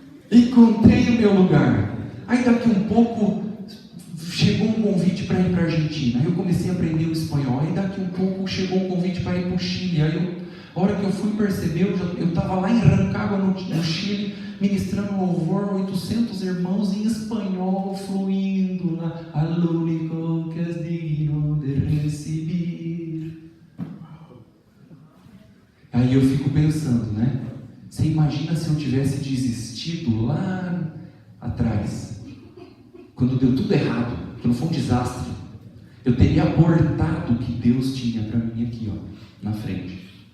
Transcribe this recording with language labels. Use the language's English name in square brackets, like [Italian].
[Portuguese] Encontrei o meu lugar. Aí daqui um pouco chegou um convite para ir para a Argentina. Aí eu comecei a aprender o espanhol. Aí daqui um pouco chegou um convite para ir para o Chile. Aí a hora que eu fui perceber, eu estava lá em Rancagua, no Chile, ministrando louvor, 800 irmãos em espanhol, fluindo lá. [Spanish] Al único que es digno de recibir. [Portuguese] Aí eu fico pensando, né? Você imagina se eu tivesse desistido lá atrás, quando deu tudo errado, quando foi um desastre, eu teria abortado o que Deus tinha para mim aqui, ó, na frente.